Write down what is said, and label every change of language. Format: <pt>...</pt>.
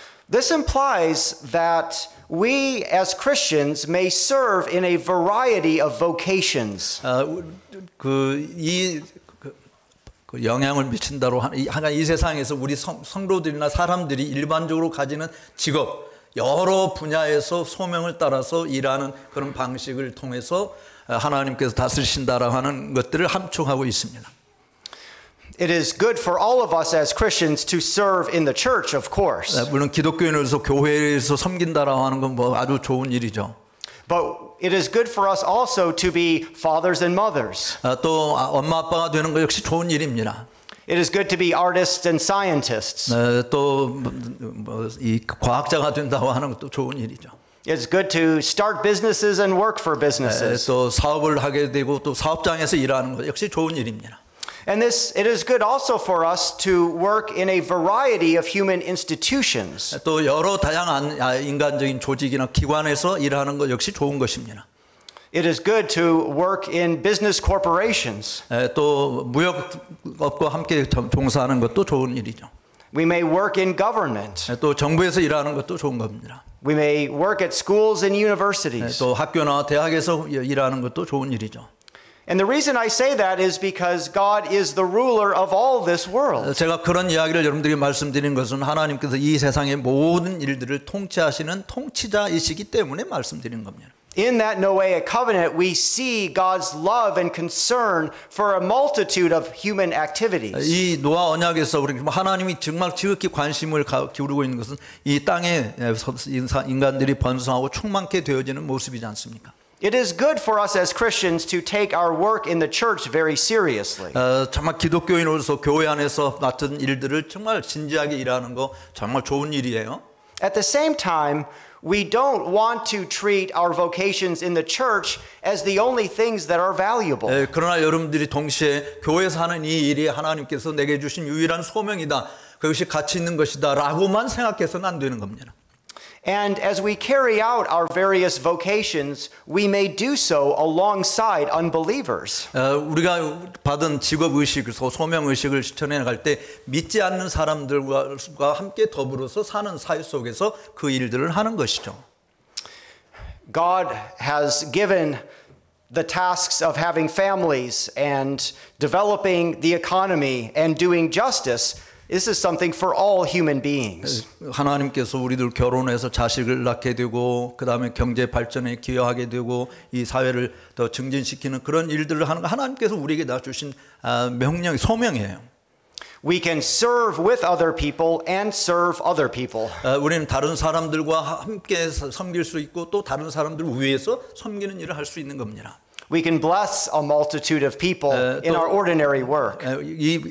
<en>This implies that we as Christians may serve in a variety of vocations.</en> <ko>그 영향을 미친다로 하는 이 세상에서 우리 성도들이나 사람들이 일반적으로 가지는 직업 여러 분야에서 소명을 따라서 일하는 그런 방식을 통해서 하나님께서 다스리신다라고 하는 것들을 함축하고 있습니다.</ko> <en>It is good for all of us as Christians to serve in the church, of course.</en> <ko>물론 기독교인으로서 교회에서 섬긴다라고 하는 건 뭐 아주 좋은 일이죠.</ko> <en>But it is good for us also to be fathers and mothers.</en> <ko>또 엄마 아빠가 되는 거 역시 좋은 일입니다.</ko> <en>It is good to be artists and scientists.</en> <ko>또 이 과학자가 된다고 하는 것도 좋은 일이죠.</ko> <en>It's good to start businesses and work for businesses.</en> <ko>또 사업을 하게 되고 또 사업장에서 일하는 것 역시 좋은 일입니다.</ko> <en>And it is good also for us to work in a variety of human institutions.</en> <ko>또 여러 다양한 인간적인 조직이나 기관에서 일하는 것 역시 좋은 것입니다.</ko> <en>It is good to work in business corporations.</en> <ko>또 무역업과 함께 종사하는 것도 좋은 일이죠.</ko> <en>We may work in government.</en> <ko>또 정부에서 일하는 것도 좋은 겁니다.</ko> <en>We may work at schools and universities.</en> <ko>또 학교나 대학에서 일하는 것도 좋은 일이죠.</ko> <en>And the reason I say that is because God is the ruler of all this world.</en> <ko>제가 그런 이야기를 여러분들에게 말씀드린 것은 하나님께서 이 세상의 모든 일들을 통치하시는 통치자이시기 때문에 말씀드린 겁니다.</ko> <en>In that Noahic covenant, we see God's love and concern for a multitude of human activities.</en> <ko>이 노아 언약에서 우리 하나님이 정말 지극히 관심을 기울이고 있는 것은 이 땅에 인간들이 번성하고 충만케 되어지는 모습이지 않습니까?</ko> <en>It is good for us as Christians to take our work in the church very seriously.</en> <ko>정말 기독교인으로서 교회 안에서 맡은 일들을 정말 진지하게 일하는 거 정말 좋은 일이에요.</ko> <en>At the same time, we don't want to treat our vocations in the church as the only things that are valuable.</en> <ko>그러나 여러분들이 동시에 교회에서 하는 이 일이 하나님께서 내게 주신 유일한 소명이다. 그것이 가치 있는 것이다 라고만 생각해서는 안 되는 겁니다.</ko> <en>And as we carry out our various vocations, we may do so alongside unbelievers.</en> <ko>우리가 받은 직업의식, 소명의식을 실천해 나갈 때 믿지 않는 사람들과 함께 더불어서 사는 사회 속에서 그 일들을 하는 것이죠.</ko> <en>God has given the tasks of having families and developing the economy and doing justice. This is something for all human beings.</en> <ko>하나님께서 우리들 결혼해서 자식을 낳게 되고 그다음에 경제 발전에 기여하게 되고 이 사회를 더 증진시키는 그런 일들을 하는 거 하나님께서 우리에게 다 주신 명령, 소명이에요.</ko> <en>We can serve with other people and serve other people.</en> <ko>우리는 다른 사람들과 함께 섬길 수 있고 또 다른 사람들 위해서 섬기는 일을 할 수 있는 겁니다.</ko> <en>We can bless a multitude of people in our ordinary work.</en>